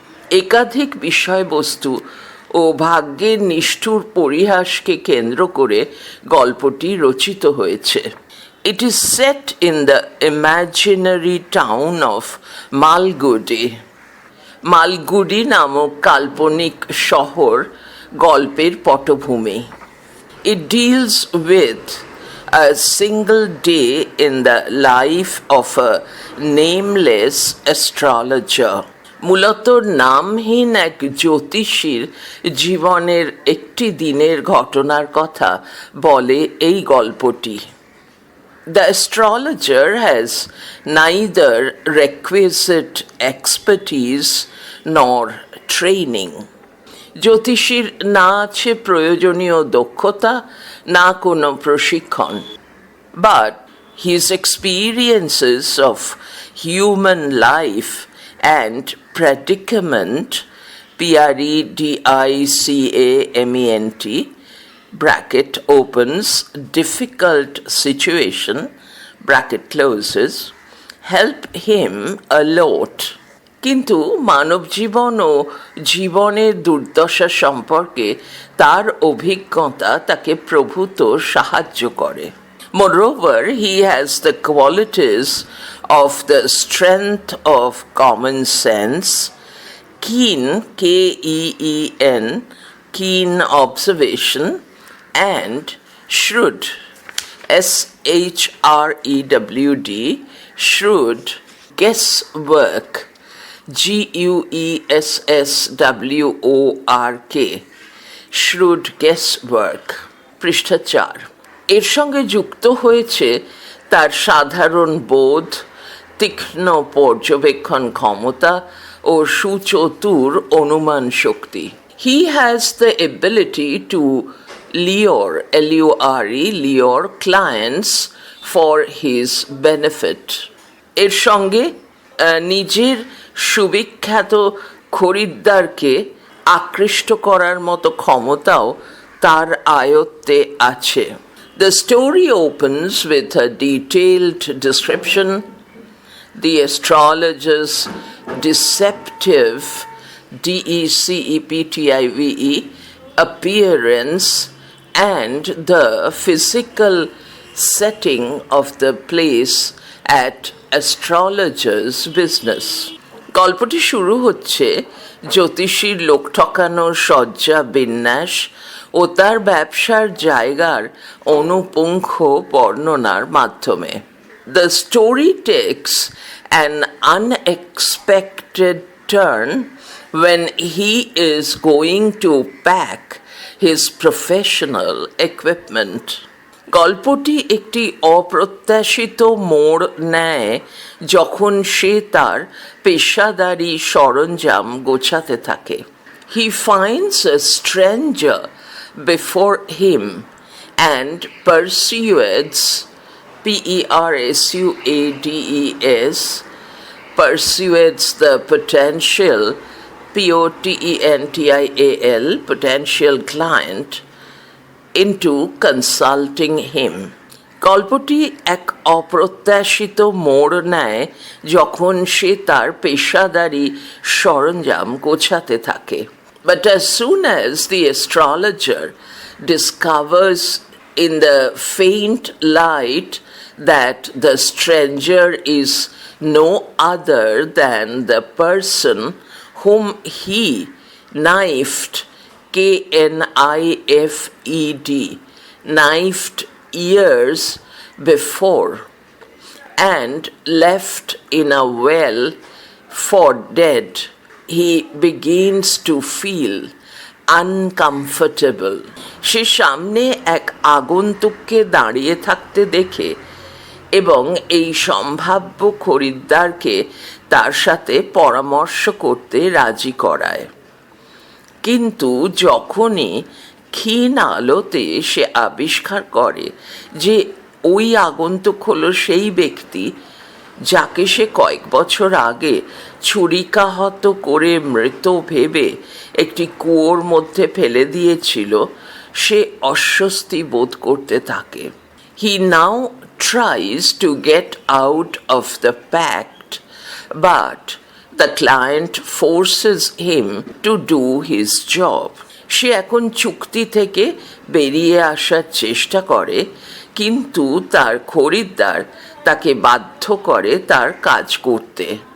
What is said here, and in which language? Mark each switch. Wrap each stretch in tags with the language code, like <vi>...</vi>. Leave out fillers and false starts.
<bn>একাধিক বিষয়বস্তু ও ভাগ্যের নিষ্ঠুর পরিহাসকে কেন্দ্র করে গল্পটি রচিত হয়েছে।</bn> <en>It is set in the imaginary town of Malgudi.</en> <bn>Malgudi নামক কাল্পনিক শহর গল্পের পটভূমি।</bn> <en>It deals with a single day in the life of a nameless astrologer.</en> <bn>মূলত নামহীন এক জ্যোতিষীর জীবনের একটি দিনের ঘটনার কথা বলে এই গল্পটি।</bn> <en>The astrologer has neither requisite expertise nor training.</en> <bn>জ্যোতিষীর না আছে প্রয়োজনীয় দক্ষতা, না কোনো প্রশিক্ষণ।</bn> <en>But his experiences of human life and predicament, predicament, bracket opens, difficult situation, bracket closes, help him a lot.</en> <bn>কিন্তু মানব জীবন ও জীবনের দুর্দশা সম্পর্কে তার অভিজ্ঞতা তাকে প্রভূত সাহায্য করে।</bn> <en>Moreover, he has the qualities of the strength of common sense, keen, K-E-E-N, keen observation, and shrewd, S-H-R-E-W-D, shrewd guesswork, G-U-E-S-S-W-O-R-K, shrewd guesswork,</en> <bn>পৃষ্ঠা 4। এর সঙ্গে যুক্ত হয়েছে তার সাধারণ বোধ, তীক্ষ্ণ পর্যবেক্ষণ ক্ষমতা ও সুচতুর অনুমান শক্তি।</bn> <en>He has the ability to lure, L-U-R-E, lure clients for his benefit.</en> <bn>এর সঙ্গে নিজের সুবিখ্যাত খরিদ্দারকে আকৃষ্ট করার মতো ক্ষমতাও তার আয়ত্তে আছে।</bn> <en>The story opens with a detailed description, the astrologer's deceptive, D-E-C-E-P-T-I-V-E, appearance and the physical setting of the place at astrologer's business.</en> <bn>গল্পটি শুরু হচ্ছে জ্যোতিষীর লোক ঠকানোর সজ্জা বিন্যাস ও তার ব্যবসার জায়গার অনুপুঙ্খ বর্ণনার মাধ্যমে।</bn> <en>The story takes an unexpected turn when he is going to pack his professional equipment.</en> <bn>গল্পটি একটি অপ্রত্যাশিত মোড় নেয় যখন সে তার পেশাদারি সরঞ্জাম গোছাতে থাকে।</bn> <en>He finds a stranger before him and persuades, P-E-R-S-U-A-D-E-S, persuades the potential, P-O-T-E-N-T-I-A-L, potential client into consulting him.</en> <bn>গল্পটি এক অপ্রত্যাশিত মোড় নেয় যখন সে তার পেশাদারি সরঞ্জাম গোছাতে থাকে।</bn> <en>But as soon as the astrologer discovers in the faint light that the stranger is no other than the person whom he knifed knifed, knifed years before and left in a well for dead, he begins to feel uncomfortable.</en> <bn>সে সামনে এক আগন্তুককে দাঁড়িয়ে থাকতে দেখে এবং এই সম্ভাব্য খরিদ্দারকে তার সাথে পরামর্শ করতে রাজি করায়। কিন্তু যখনই ক্ষীণ আলোতে সে আবিষ্কার করে যে ওই আগন্তুক হলো সেই ব্যক্তি যাকে সে কয়েক বছর আগে ছুরিকাহত করে মৃত ভেবে একটি কুয়োর মধ্যে ফেলে দিয়েছিল, সে অস্বস্তি বোধ করতে থাকে।</bn> <en>He now tries to get out of the pact, but the client forces him to do his job.</en> <bn>সে এখন চুক্তি থেকে বেরিয়ে আসার চেষ্টা করে, কিন্তু তার খরিদ্দার তাকে বাধ্য করে তার কাজ করতে।</bn>